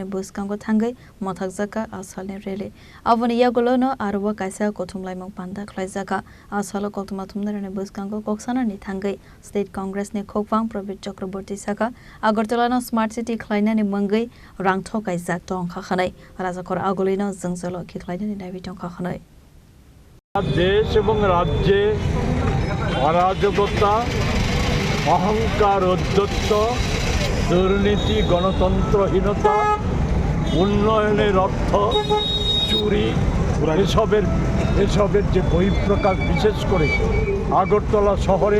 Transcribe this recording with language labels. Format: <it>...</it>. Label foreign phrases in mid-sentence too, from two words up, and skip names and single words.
<trp>buskango thangai mothakjaka asalni rally avani yagolo no arwa kaisa kothumlai mang panda khlaijaka asalo koktuma thumnarane buskango koksana ni thangai State Congress ni khopang Pravit Chakraborty saka Agartala no Smart City khlaina ni mangai rangtho kaisa tong khanai rajakor agolina jangzalo ki khlaina ni nabi tong khanai</trp> <bn>দেশ এবং রাজ্যে অরাজকতা অহংকার অধ্যত্ত দুর্নীতি গণতন্ত্রহীনতা উন্নয়নের অর্থ চুরি এসবের যে বহিঃপ্রকাশ বিশেষ করে আগরতলা শহরে</bn>